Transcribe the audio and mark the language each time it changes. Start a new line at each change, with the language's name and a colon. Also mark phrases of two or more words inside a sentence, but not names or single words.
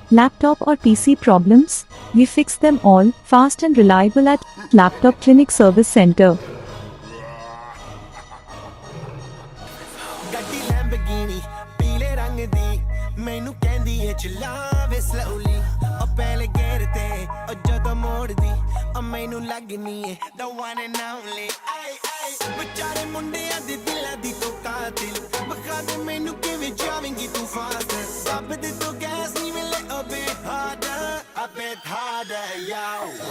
English: Laptop or PC problems? We fix them all, fast and reliable at Laptop Clinic Service Center.
Punjabi: ਗੱਡੀ ਲੈਂਬਗੀਨੀ ਪੀਲੇ ਰੰਗ ਦੀ ਮੈਨੂੰ ਕਹਿੰਦੀ ਏ ਚਲਾਵੇ ਸਲੋਲੀ ਉਹ ਪਹਿਲੇ ਗੇਰ ਤੇ ਉਹ ਜਦੋਂ ਮੋੜਦੀ ਉਹ ਮੈਨੂੰ ਲੱਗਨੀ ਏ
English: the one and only
Punjabi: ਵਿਚਾਰੇ ਮੁੰਡਿਆਂ ਦੇ ਦਿਲਾਂ ਦੀ ਤੂੰ ਕਾਤਿਲ ਬਖਾ ਦੇ ਮੈਨੂੰ ਕਿਵੇਂ ਜਾਵੇਂਗੀ ਤੂੰ ਫਾਸਟ ਰੱਬ ਦੇ ਤੋਂ ਗੈਸ ਨਹੀਂ ਮਿਲੇ
English: a bit harder, a bit harder, yo